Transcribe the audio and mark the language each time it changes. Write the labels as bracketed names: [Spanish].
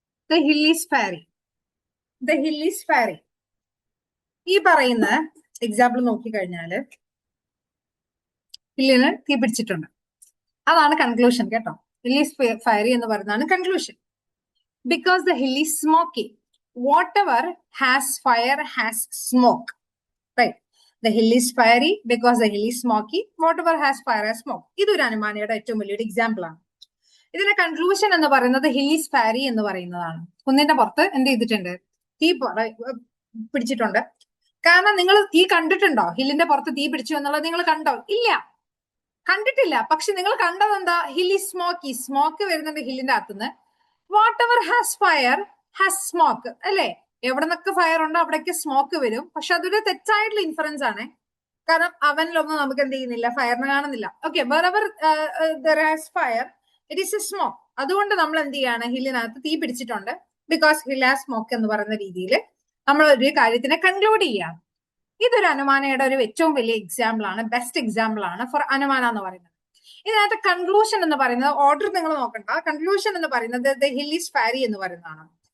[English] The hill is fiery. The hill is fiery. [Malayalam] ഈ പറയുന്ന example നോക്കിക്കഴിഞ്ഞാല് ഹില്ലിന് തീ പിടിച്ചിട്ടുണ്ട്. അതാണ് കൺക്ലൂഷൻ കേട്ടോ. [English] hill is fiery [Malayalam] എന്ന് പറയുന്നതാണ് conclusion. [English] because the hill is smoky. Whatever has fire has smoke. Right. The hill is fiery because the hill is smoky. Whatever has fire has smoke. [Malayalam] ഇതൊരു അനുമാനയുടെ ഏറ്റവും വലിയൊരു example ആണ്. ഇതിന്റെ conclusion എന്ന് പറയുന്നത് [English] hill is fiery [Malayalam] എന്ന് പറയുന്നതാണ്. കുന്നിന്റെ പുറത്ത് എന്ത് ചെയ്തിട്ടുണ്ട്? തീ പിടിച്ചിട്ടുണ്ട്. കാരണം നിങ്ങൾ തീ കണ്ടിട്ടുണ്ടോ? ഹില്ലിന്റെ പുറത്ത് തീ പിടിച്ചു എന്നുള്ളത് നിങ്ങൾ കണ്ടോ? ഇല്ല, കണ്ടിട്ടില്ല. പക്ഷെ നിങ്ങൾ കണ്ടത് എന്താ? [English] Hill is smoky. [Malayalam] സ്മോക്ക് വരുന്നുണ്ട് ഹില്ലിന്റെ അകത്തുനിന്ന്. [English] whatever has fire has smoke, [Malayalam] അല്ലെ? എവിടെ നിന്നൊക്കെ ഫയർ ഉണ്ടോ അവിടേക്ക് സ്മോക്ക് വരും. പക്ഷെ അതൊരു തെറ്റായിട്ടുള്ള ഇൻഫറൻസ് ആണ്. കാരണം അവനിലൊന്നും നമുക്ക് എന്ത് ചെയ്യുന്നില്ല, ഫയറിന് കാണുന്നില്ല. [English] Okay, wherever there has fire it is a smoke. [Malayalam] അതുകൊണ്ട് നമ്മൾ എന്ത് ചെയ്യാണ്? ഹില്ലിനകത്ത് തീ പിടിച്ചിട്ടുണ്ട് [English] because hill has smoke [Malayalam] എന്ന് പറയുന്ന രീതിയിൽ നമ്മൾ ഒരു കാര്യത്തിനെ കൺക്ലൂഡ് ചെയ്യാണ്. ഇതൊരു അനുമാനയുടെ ഒരു ഏറ്റവും വലിയ എക്സാമ്പിൾ ആണ്, ബെസ്റ്റ് എക്സാമ്പിൾ ആണ് ഫോർ അനുമാന എന്ന് പറയുന്നത്. ഇതിനകത്ത് കൺക്ലൂഷൻ എന്ന് പറയുന്നത് ഓർഡർ നിങ്ങൾ നോക്കണ്ട. കൺക്ലൂഷൻ എന്ന് പറയുന്നത് [English] the hill is fiery [Malayalam] എന്ന് പറയുന്നതാണ്.